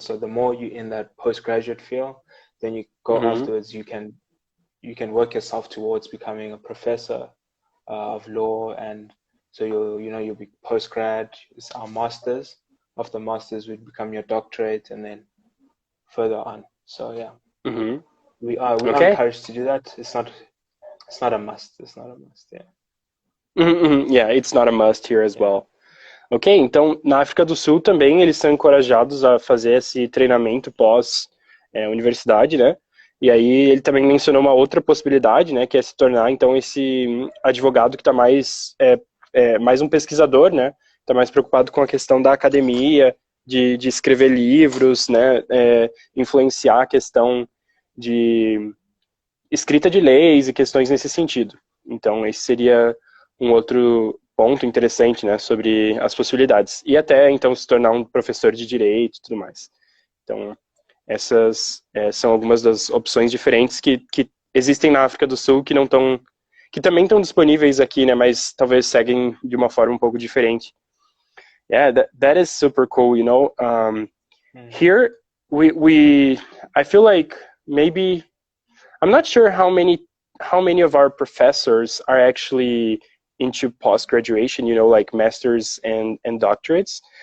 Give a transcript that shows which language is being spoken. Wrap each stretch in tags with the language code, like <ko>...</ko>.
<en>So the more you're in that postgraduate field, then you go afterwards, you can work yourself towards becoming a professor of law, and so you'll be postgrad. It's our masters. After masters would become your doctorate, and then further on. So yeah, we are encouraged to do that. It's not a must. It's not a must. Yeah. Yeah, it's not a must here as well.</en> <pt>Ok, então na África do Sul também eles são encorajados a fazer esse treinamento pós-universidade, né? E aí ele também mencionou uma outra possibilidade, né? Que é se tornar então esse advogado que está mais um pesquisador, né? Está mais preocupado com a questão da academia, de escrever livros, né? Influenciar a questão de escrita de leis e questões nesse sentido. Então esse seria um outro ponto interessante, né, sobre as possibilidades. E até, então, se tornar um professor de direito e tudo mais. Então, essas são algumas das opções diferentes que existem na África do Sul, que também estão disponíveis aqui, né, mas talvez seguem de uma forma um pouco diferente.</pt> <en>Yeah, that is super cool, you know. Here, I feel like maybe, I'm not sure how many of our professors are actually into post-graduation, you know, like masters and doctorates.</en>